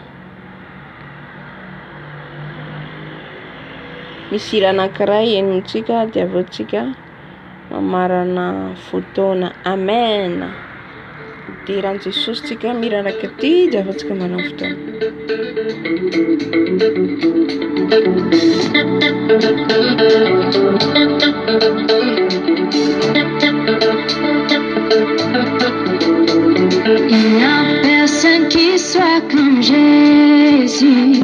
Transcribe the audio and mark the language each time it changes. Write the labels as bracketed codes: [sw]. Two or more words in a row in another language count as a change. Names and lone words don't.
[mg] Misy hira anankiray enintsika dia avy antsika mamarana fotoana. Amen. Diran'i Jesosy tsika mirana kity dia avy antsika manao fotoana. [fr] Il n'y a personne qui soit comme Jésus.